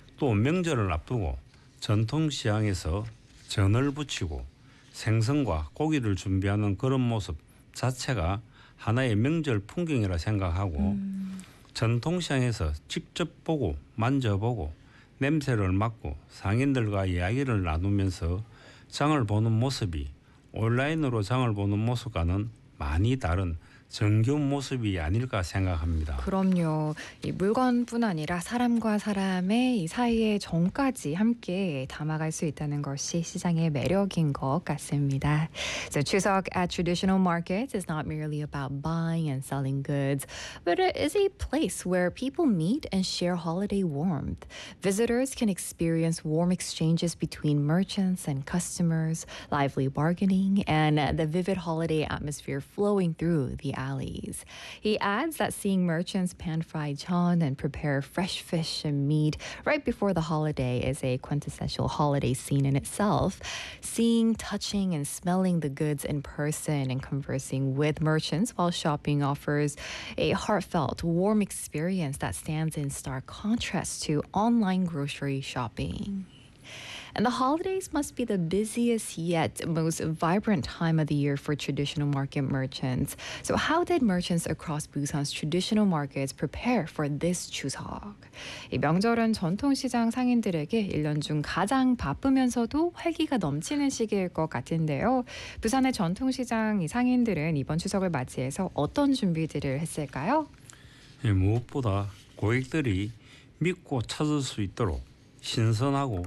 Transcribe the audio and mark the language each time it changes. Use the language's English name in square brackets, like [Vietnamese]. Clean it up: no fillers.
[Korean] 또 명절을 앞두고 전통시장에서 전을 부치고 생선과 고기를 준비하는 그런 모습 자체가 하나의 명절 풍경이라 생각하고 전통시장에서 직접 보고 만져보고 냄새를 맡고 상인들과 이야기를 나누면서 장을 보는 모습이 온라인으로 장을 보는 모습과는 많이 다른 정겨운 모습이 아닐까 생각합니다. 그럼요. 이 물건뿐 아니라 사람과 사람의 이 사이의 정까지 함께 담아갈 수 있다는 것이 시장의 매력인 것 같습니다. [English] So, Chuseok at traditional markets is not merely about buying and selling goods, but it is a place where people meet and share holiday warmth. Visitors can experience warm exchanges between merchants and customers, lively bargaining, and the vivid holiday atmosphere flowing through the alleys. He adds that seeing merchants pan fry jeon and prepare fresh fish and meat right before the holiday is a quintessential holiday scene in itself. Seeing, touching, and smelling the goods in person and conversing with merchants while shopping offers a heartfelt, warm experience that stands in stark contrast to online grocery shopping. And the holidays must be the busiest yet most vibrant time of the year for traditional market merchants. So how did merchants across Busan's traditional markets prepare for this Chuseok? [Korean] 이 명절은 전통시장 상인들에게 1년 중 가장 바쁘면서도 활기가 넘치는 시기일 것 같은데요. 부산의 전통시장 상인들은 이번 추석을 맞이해서 어떤 준비들을 했을까요? 예, 무엇보다 고객들이 믿고 찾을 수 있도록 신선하고 품질 좋은 명절 성수품을 준비하는데